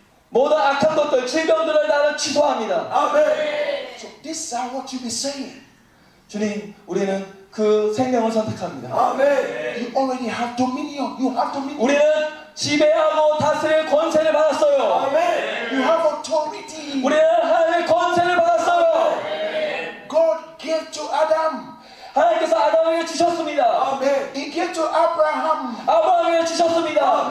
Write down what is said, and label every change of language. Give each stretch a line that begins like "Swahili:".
Korean: 모든 악한 것들, 질병들을 나는 취소합니다.
English: So this is what you be saying.
Korean: 주님, 우리는 그 생명을 선택합니다.
English: You already have dominion. You have dominion.
Korean: 우리는 지배하고 다스릴 권세를 받았어요.
English: You have authority.
Korean: 우리는 하나님의 권세를 받았어요.
English: God gave to Adam.
Korean: 하나님께서 아담에게 주셨습니다.
English: He gave to Abraham.
Korean: 아브라함에게 주셨습니다.